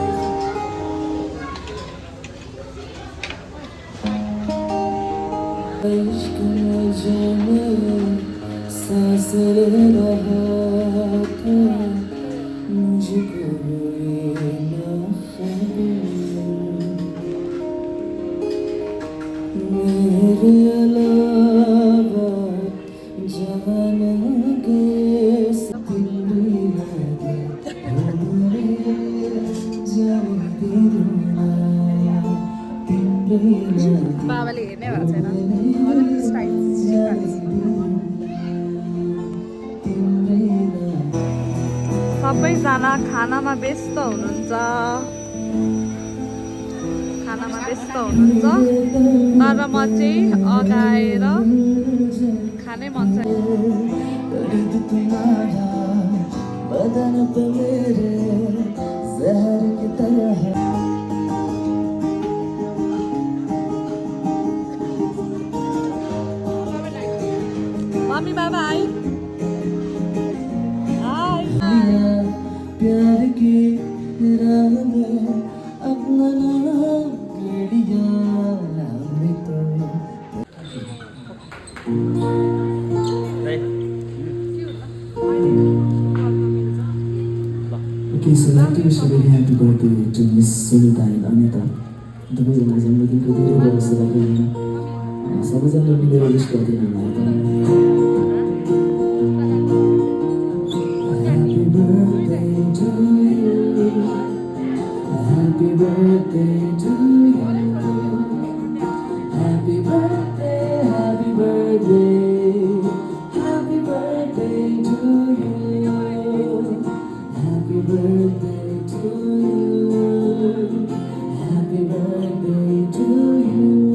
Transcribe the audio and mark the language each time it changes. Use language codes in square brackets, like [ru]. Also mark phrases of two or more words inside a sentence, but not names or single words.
[hi] इश्क में जाने सांस ले रहा था मुझको ये ना मेरे अलावा जाने के [ne] बाबाले हेर्ने भएको छैन अलिकति स्टाइल सबैजना खानामा व्यस्त हुनुहुन्छ तर म चाहिँ अगाएर खानै मन छ [hi] बदन पे मेरे जहर की तरह [ne] मम्मी बाबा आई [hi] प्यार की राह में अपना नाम लिया हमने तो [en] Okay, so that is a very happy birthday to Miss Sunita and Anita. [ne] सबैजना जन्मदिनको धेरै धेरै शुभकामना सबैजना मिलेर विश गरिदिनु भयो [en] Happy birthday to you Happy birthday to you Happy birthday Happy birthday Happy birthday to you Happy birthday to you Happy birthday to you